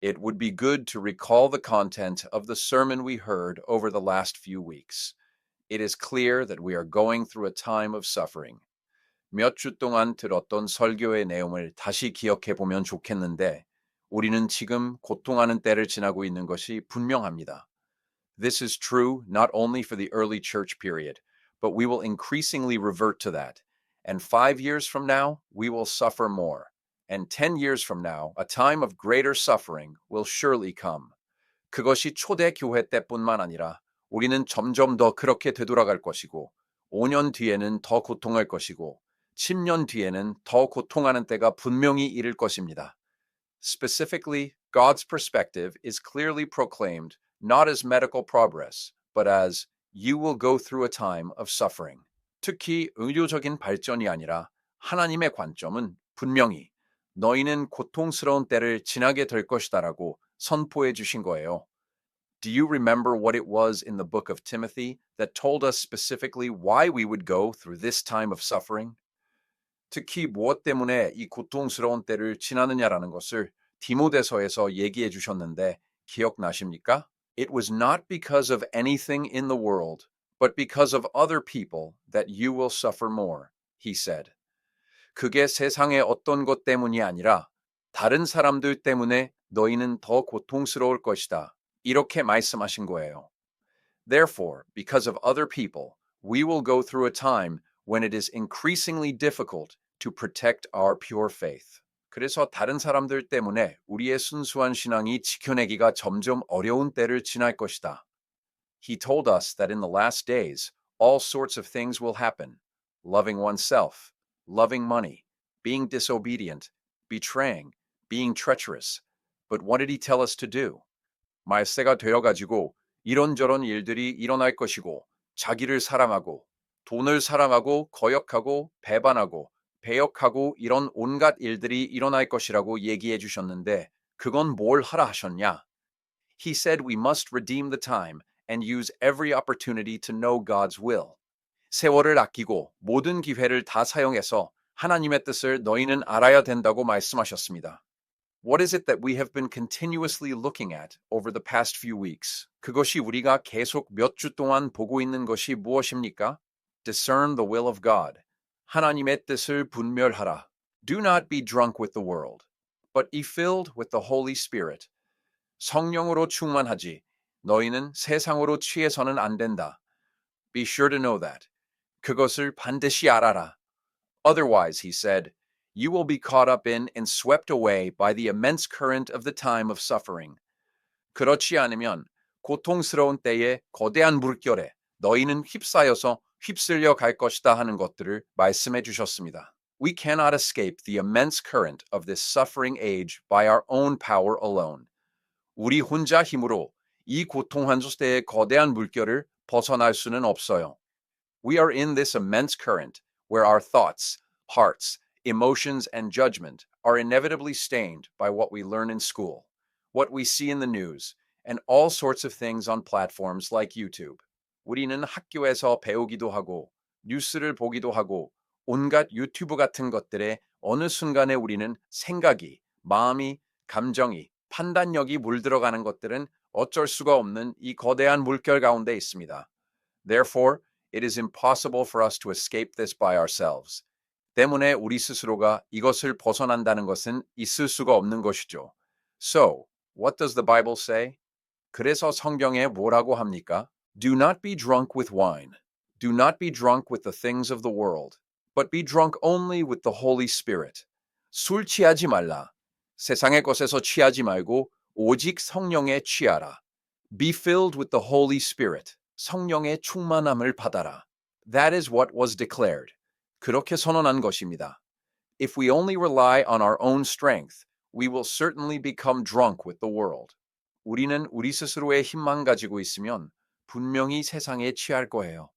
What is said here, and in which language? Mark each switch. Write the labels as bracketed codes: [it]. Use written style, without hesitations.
[en] It would be good to recall the content of the sermon we heard over the last few weeks. It is clear that we are going through a time of suffering. [ko] 몇 주 동안 들었던 설교의 내용을 다시 기억해 보면 좋겠는데, 우리는 지금 고통하는 때를 지나고 있는 것이 분명합니다. [en] This is true not only for the early church period, but we will increasingly revert to that. And 5 years from now, we will suffer more. And 10 years from now, a time of greater suffering will surely come. [ko] 그것이 초대 교회 때뿐만 아니라 우리는 점점 더 그렇게 되돌아갈 것이고, 5년 뒤에는 더 고통할 것이고, 10년 뒤에는 더 고통하는 때가 분명히 이를 것입니다. [en] Specifically, God's perspective is clearly proclaimed not as medical progress, but as you will go through a time of suffering. [ko] 특히 의료적인 발전이 아니라 하나님의 관점은 분명히 너희는 고통스러운 때를 지나게 될 것이다라고 선포해 주신 거예요. [en] Do you remember what it was in the book of Timothy that told us specifically why we would go through this time of suffering? [ko] 특히 무엇 때문에 이 고통스러운 때를 지나느냐라는 것을 디모데서에서 얘기해 주셨는데 기억나십니까? [en] It was not because of anything in the world, but because of other people that you will suffer more, he said. [ko] 그게 세상의 어떤 것 때문이 아니라 다른 사람들 때문에 너희는 더 고통스러울 것이다. 이렇게 말씀하신 거예요. [en] Therefore, because of other people, we will go through a time when it is increasingly difficult to protect our pure faith. [ko] 그래서 다른 사람들 때문에 우리의 순수한 신앙이 지켜내기가 점점 어려운 때를 지날 것이다. [en] He told us that in the last days, all sorts of things will happen. Loving oneself, loving money, being disobedient, betraying, being treacherous. But what did he tell us to do? [ko] 말세가 되어가지고 이런저런 일들이 일어날 것이고 자기를 사랑하고 돈을 사랑하고 거역하고 배반하고 배역하고 이런 온갖 일들이 일어날 것이라고 얘기해 주셨는데 그건 뭘 하라 하셨냐? [en] He said we must redeem the time and use every opportunity to know God's will. [ko] 세월을 아끼고 모든 기회를 다 사용해서 하나님의 뜻을 너희는 알아야 된다고 말씀하셨습니다. [en] What is it that we have been continuously looking at over the past few weeks? [ko] 그것이 우리가 계속 몇 주 동안 보고 있는 것이 무엇입니까? [en] Discern the will of God. [ko] 하나님의 뜻을 분별하라. [en] Do not be drunk with the world, but be filled with the Holy Spirit. [ko] 성령으로 충만하지. 너희는 세상으로 취해서는 안 된다. [en] Be sure to know that. [ko] 그것을 반드시 알아라. Otherwise, he said, you will be caught up in and swept away by the immense current of the time of suffering. 그렇지 않으면 고통스러운 때에 거대한 물결에 너희는 휩싸여서 휩쓸려 갈 것이다 하는 것들을 말씀해 주셨습니다. [en] We cannot escape the immense current of this suffering age by our own power alone. [ko] 우리 혼자 힘으로 이 고통한 시대의 거대한 물결을 벗어날 수는 없어요. [en] We are in this immense current where our thoughts, hearts, emotions, and judgment are inevitably stained by what we learn in school, what we see in the news, and all sorts of things on platforms like YouTube. [ko] 우리는 학교에서 배우기도 하고, 뉴스를 보기도 하고, 온갖 유튜브 같은 것들에 어느 순간에 우리는 생각이, 마음이, 감정이, 판단력이 물들어가는 것들은 어쩔 수가 없는 이 거대한 물결 가운데 있습니다. [en] Therefore, it is impossible for us to escape this by ourselves. [ko] 때문에 우리 스스로가 이것을 벗어난다는 것은 있을 수가 없는 것이죠. [en] So, what does the Bible say? [ko] 그래서 성경에 뭐라고 합니까? [en] Do not be drunk with wine. Do not be drunk with the things of the world, but be drunk only with the Holy Spirit. [ko] 술 취하지 말라. 세상의 것에서 취하지 말고 오직 성령에 취하라. [en] Be filled with the Holy Spirit. [ko] 성령의 충만함을 받아라. [en] That is what was declared. [ko] 그렇게 선언한 것입니다. [en] If we only rely on our own strength, we will certainly become drunk with the world. [ko] 우리는 우리 스스로의 힘만 가지고 있으면 분명히 세상에 취할 거예요.